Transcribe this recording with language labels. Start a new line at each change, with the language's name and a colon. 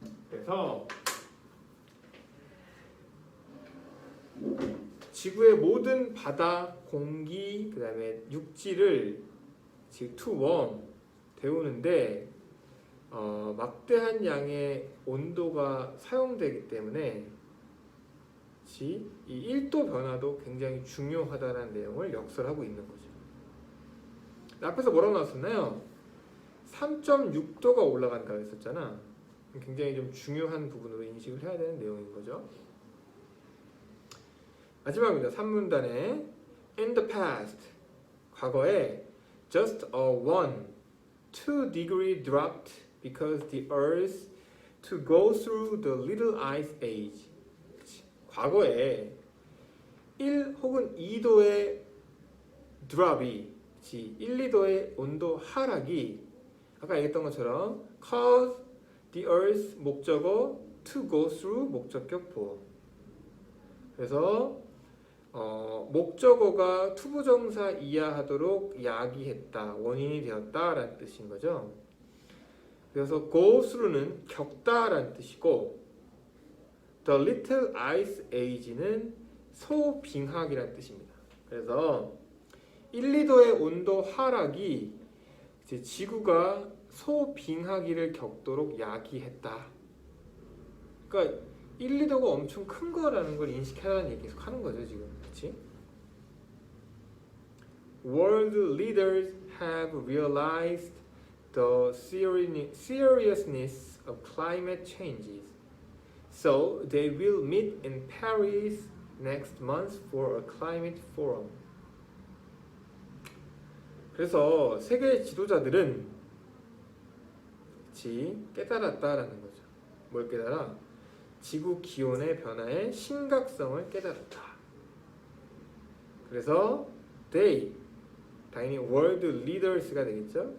Korean: 그래서 지구의 모든 바다, 공기, 그 다음에 육지를 지금
English: to warm
Korean: 데우는데 막대한 양의 온도가 사용되기 때문에 이 1도 변화도 굉장히 중요하다는 내용을 역설하고 있는 거죠. 앞에서 뭐라고 나왔었나요? 3.6도가 올라간다고 했었잖아. 굉장히 좀 중요한 부분으로 인식을 해야 되는 내용인 거죠. 마지막입니다. 3문단에
English: in the past
Korean: 과거에
English: just a 2 degree dropped because the earth to go through the little ice age.
Korean: 과거에 1 혹은 2도의 drop이 1, 2도의 온도 하락이 아까 얘기했던 것처럼
English: cause the earth
Korean: 목적어
English: to go through
Korean: 목적격 보어. 그래서 목적어가 투부정사 이하하도록 야기했다, 원인이 되었다라는 뜻인 거죠. 그래서 go through는 겪다라는 뜻이고, the little ice age는 소빙하기라는 뜻입니다. 그래서 1, 2도의 온도 하락이 이제 지구가 소빙하기를 겪도록 야기했다. 그러니까 1, 2도가 엄청 큰 거라는 걸 인식하라는 얘기 계속 하는 거죠, 지금. 그렇지?
English: World leaders have realized the seriousness of climate changes. So they will meet in Paris next month for a climate forum.
Korean: 그래서 세계 지도자들은 깨달았다라는 거죠. 뭘 깨달아? 지구 기온의 변화의 심각성을 깨달았다. 그래서 they, 당연히 world leaders가 되겠죠.